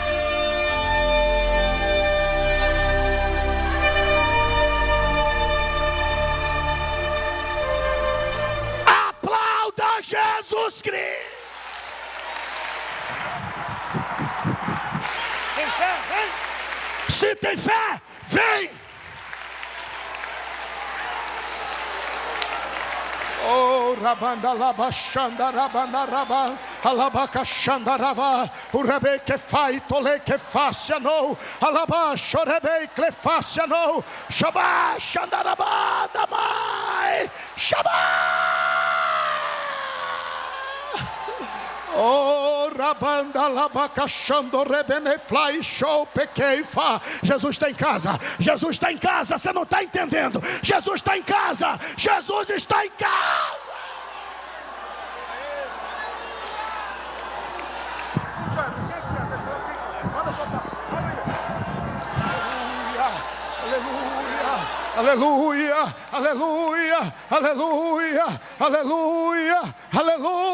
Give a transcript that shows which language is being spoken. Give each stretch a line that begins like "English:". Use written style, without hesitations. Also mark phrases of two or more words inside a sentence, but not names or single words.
Portuguese: Aplauda Jesus Cristo. Tem fé? tem fé, vem. Oh, rabanda laba shanda rabanda raba, alabaka shanda raba, urebe que fai tole que faça no, alaba chorebe que faça no, shaba shanda raba damai, shaba. Oh, rabanda labacachando rebene fly show pequeifa. Jesus está em casa. Jesus está em casa. Você não está entendendo. Jesus está em casa. Jesus está em casa. Manda soltar. Aleluia, aleluia, aleluia, aleluia, aleluia.